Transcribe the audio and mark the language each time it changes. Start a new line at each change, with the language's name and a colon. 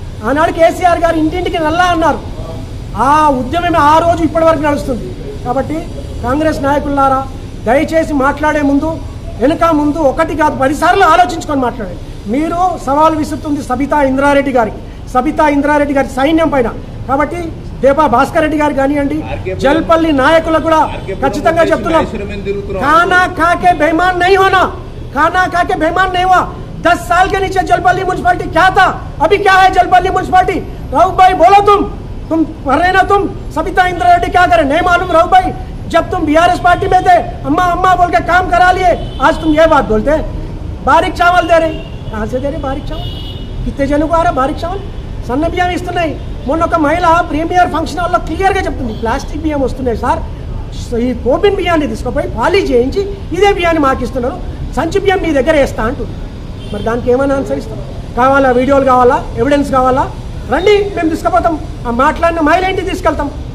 Telugu: ఆనాడు కేసీఆర్ గారు ఇంటింటికి నల్లా అన్నారు. ఆ ఉద్యమమే ఆ రోజు ఇప్పటి వరకు నడుస్తుంది. కాబట్టి కాంగ్రెస్ నాయకులారా, దయచేసి మాట్లాడే ముందు వెనుక ముందు 1 కాదు 10 సార్లు ఆలోచించుకొని మాట్లాడండి. మీరు సవాల్ విసురుతుంది సబితా ఇంద్రారెడ్డి గారి సైన్యం పైన. కాబట్టి దేపా భాస్కర్ రెడ్డి గారు కానివ్వండి, జల్పల్లి నాయకులకు కూడా ఖచ్చితంగా చెప్తున్నాం,
Hindi: खाना खा के बेईमान नहीं होना, खाना खा के बेईमान नहीं हुआ। 10 साल के नीचे जलपल्ली म्युनिसिपालिटी क्या था, अभी क्या है जलपल्ली म्युनिसिपालिटी? राहुल भाई बोलो, तुम पढ़ रहे ना, तुम सबिता इंद्रारेड्डी क्या करे नहीं मालूम? राहुल भाई जब तुम बीआरएस पार्टी में थे अम्मा अम्मा बोल के काम करा लिए, आज तुम ये बात बोलते हैं बारीक चावल दे रहे। कहाँ से दे रहे बारीक चावल? कितने जनों को आ रहा बारीक चावल?
Telugu: సన్న బియ్యం ఇస్తున్నాయి. మొన్న ఒక మహిళ ప్రీమియర్ ఫంక్షన్ హాల్లో క్లియర్గా చెప్తుంది, ప్లాస్టిక్ బియ్యం వస్తున్నాయి సార్, ఈ కోపిన్ బియ్యాన్ని తీసుకుపోయి పాలీ చేయించి ఇదే బియ్యాన్ని మాకు ఇస్తున్నారు, సంచి బియ్యం మీ దగ్గర వేస్తా అంటుంది. మరి దానికి ఏమైనా ఆన్సర్ ఇస్తాం? కావాలా? వీడియోలు కావాలా? ఎవిడెన్స్ కావాలా? రండి, మేము తీసుకుపోతాం. ఆ మాట్లాడిన మహిళ ఇంటికి తీసుకెళ్తాం.